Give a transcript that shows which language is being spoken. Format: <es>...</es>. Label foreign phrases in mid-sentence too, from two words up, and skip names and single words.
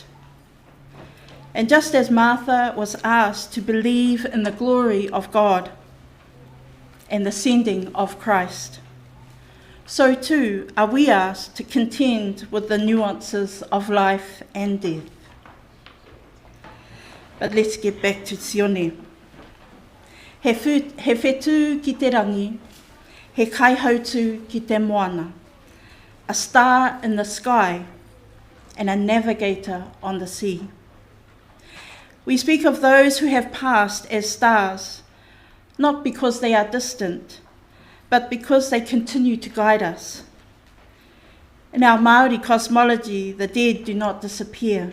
<en>And just as Martha was asked to believe in the glory of God and the sending of Christ, so too are we asked to contend with the nuances of life and death. But let's get back to Sione.</en> <mi>He whetū ki te rangi, he kaihautu ki te moana,</mi> <en>a star in the sky and a navigator on the sea. We speak of those who have passed as stars, not because they are distant, but because they continue to guide us. In our Māori cosmology, the dead do not disappear.</en>